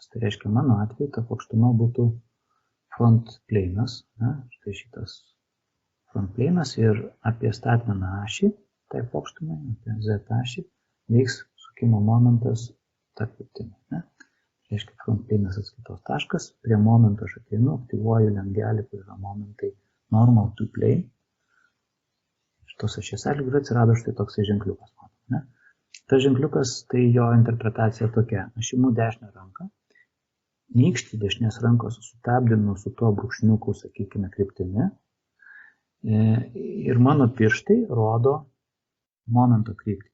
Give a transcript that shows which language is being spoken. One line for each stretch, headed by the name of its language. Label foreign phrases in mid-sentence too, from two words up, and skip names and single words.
Lithuanian: Tai reiškia, mano atveju ta plokštuma būtų front planas, štai šitas front planas ir apie statmeną ašį, tai plokštumai, apie z ašį, veiks sukimo momentas ta kryptimi. Tai reiškia, front planas atskaitos taškas, prie momento aš ateinu, aktyvuoju lengelį, kur yra momentai
English: normal to plane.
Lithuanian: Šitos ašies atžvilgiu atsirado štai toksai ženkliukas. Tas ženkliukas, tai jo interpretacija tokia. Aš imu dešinę ranką, nykštį dešinės rankos sustabdinu su tuo brūkšniuku, sakykime, kryptimi. Ir mano pirštai rodo momento kryptį.